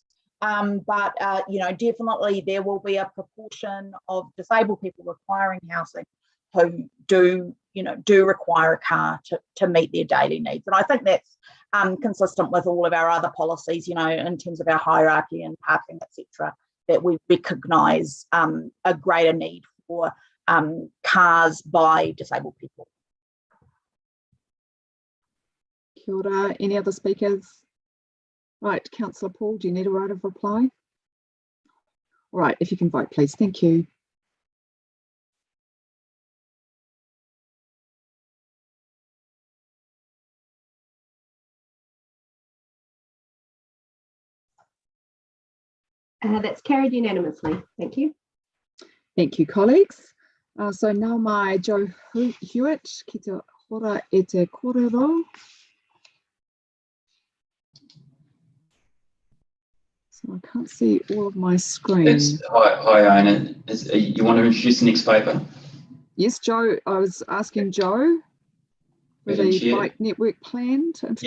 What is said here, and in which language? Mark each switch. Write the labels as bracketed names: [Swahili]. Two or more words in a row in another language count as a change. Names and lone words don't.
[English] But definitely there will be a proportion of disabled people requiring housing who do require a car to meet their daily needs. And I think that's consistent with all of our other policies, in terms of our hierarchy and parking, etc., that we recognise a greater need for cars by disabled people. [Māori] Kia ora. [English] Any other speakers? Right, Councillor Paul, do you need a right of reply? All right, if you can vote, please. Thank you. That's carried unanimously. Thank you. Thank you, colleagues. So now my Joe Hewitt, [Māori] ki te hora e te kōrero. [English] So I can't see all of my screen. Hi, Iona. You want to introduce the next paper? Yes, Joe. I was asking Joe for the bike network plan to introduce.